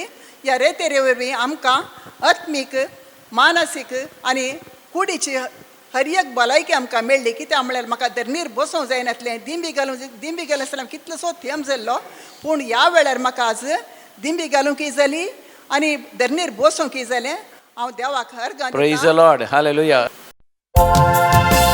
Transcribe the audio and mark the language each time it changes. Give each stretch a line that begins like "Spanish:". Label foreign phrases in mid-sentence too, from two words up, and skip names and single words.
Konkani: ह्या रेतेरे वरवीं आमकां आत्मीक, मानसीक आनी कुडीची हर एक भलायकी आमकां मेळ्ळी. कित्याक म्हळ्यार म्हाका धरणीर बसूंक जायनासलें. दिंबी घालून आसतना कितलोसो थेंब जाल्लो. पूण ह्या वेळार म्हाका आज दिंबी घालूंकय जाली आनी धरणीर बसूंकय जालें. हांव देवाक अर्गां दितां.
English: Praise the Lord, hallelujah.